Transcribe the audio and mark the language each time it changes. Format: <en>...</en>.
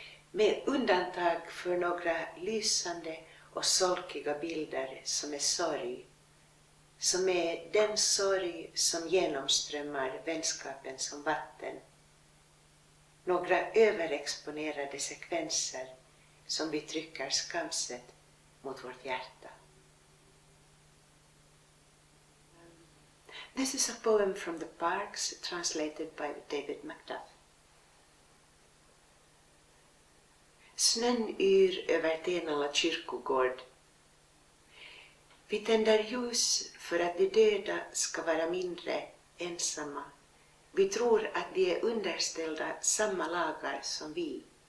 <sv>Med undantag för några lysande och solkiga bilder som är sorg, som är den sorg som genomströmmar vänskapen som vatten. Några överexponerade sekvenser som vi trycker skamset mot vårt hjärta.</sv> <en>This is a poem from the Parks, translated by David McDuff.</en> <sv>Snön yr över Tenala kyrkogård. Vi tänder ljus för att de döda ska vara mindre ensamma. Vi tror att de är underställda samma lagar som vi.</sv>